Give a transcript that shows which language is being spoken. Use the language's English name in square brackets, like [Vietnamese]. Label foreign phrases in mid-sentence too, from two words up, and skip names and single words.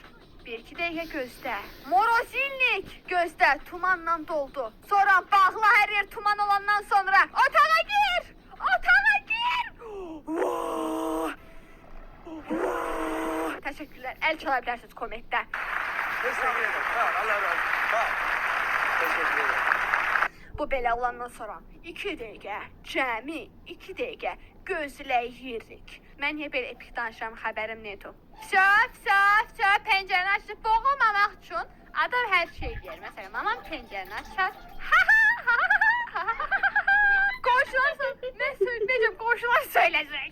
[Azerbaijani] 1-2 dəqiqə gözlə. Morozilnik gözlə, tumanla doldu. Sonra bağla hər yer tuman olandan sonra. Otağa gir! Otağa gir! Təşəkkürlər. Əl çala bilərsiniz kommentdə. [Turkish] Teşekkür ederim. Sağ ol. Allah razı olsun. Sağ ol. Teşekkür ederim. [Azerbaijani] Bu belə olandan sonra 2 dəqiqə, cəmi 2 dəqiqə gözləyirik. Mən niyə belə epik danışıram, xəbərim nədir? Söv, pəncərəni açıb boğulmamaq üçün adam hər şey deyir. Məsələn, mamam pəncərəni açar. Qonşular, necə qonşular söyləyəcək.